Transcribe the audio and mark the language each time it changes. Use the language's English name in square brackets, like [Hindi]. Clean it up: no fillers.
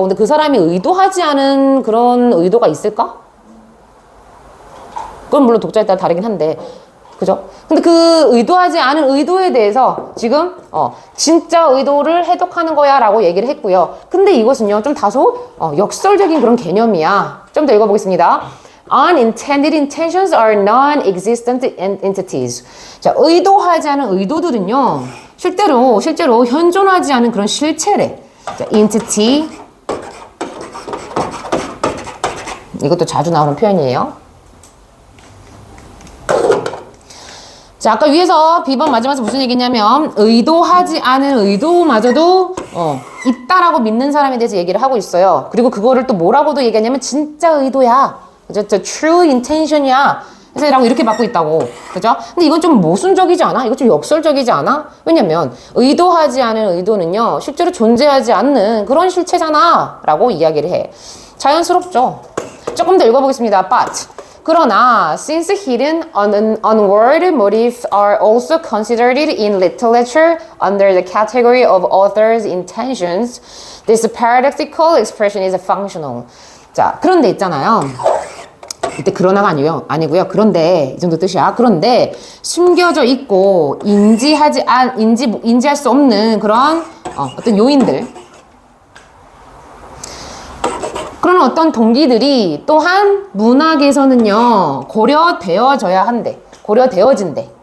[Korean] 근데 그 사람이 의도하지 않은 그런 의도가 있을까? 그건 물론 독자에 따라 다르긴 한데. 그죠? 근데 그 의도하지 않은 의도에 대해서 지금 진짜 의도를 해독하는 거야 라고 얘기를 했고요. 근데 이것은요 좀 다소 역설적인 그런 개념이야. 좀 더 읽어보겠습니다. [English] Unintended intentions are non-existent entities. [Korean] 자, 의도하지 않은 의도들은요 실제로 현존하지 않은 그런 실체래. 자, entity, 이것도 자주 나오는 표현이에요. 자, 아까 위에서 B번 마지막에 무슨 얘기냐면 의도하지 않은 의도마저도 있다라고 믿는 사람에 대해서 얘기를 하고 있어요. 그리고 그거를 또 뭐라고도 얘기하냐면 진짜 의도야. 그죠? [English] true intention이야. [Korean] 그래서 라고 이렇게 받고 있다고. 그죠? 근데 이건 좀 모순적이지 않아? 이거 좀 역설적이지 않아? 왜냐면 의도하지 않은 의도는요 실제로 존재하지 않는 그런 실체잖아 라고 이야기를 해. 자연스럽죠? 조금 더 읽어보겠습니다. [English] But 그러나 since hidden unword motifs are also considered in literature under the category of author's intentions, this paradoxical expression is functional. [Korean] 자, 그런데 있잖아요. 이때 그러나가 아니고요. 그런데 이 정도 뜻이야. 그런데 숨겨져 있고 인지할 수 없는 그런 어떤 요인들. 그런 어떤 동기들이 또한 문학에서는요 고려되어져야 한대. 고려되어진대.